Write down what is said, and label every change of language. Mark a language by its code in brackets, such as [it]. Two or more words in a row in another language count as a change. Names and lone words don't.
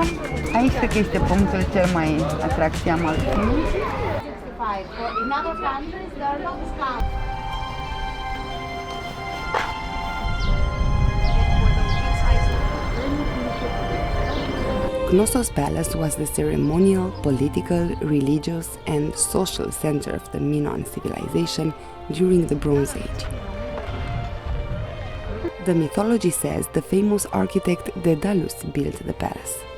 [ro] Aici cred că este punctul cel mai atractiv al filmului. [en] Knossos Palace was the ceremonial, political, religious, and social center of the Minoan civilization during the Bronze Age. The mythology says the famous architect Daedalus built the palace.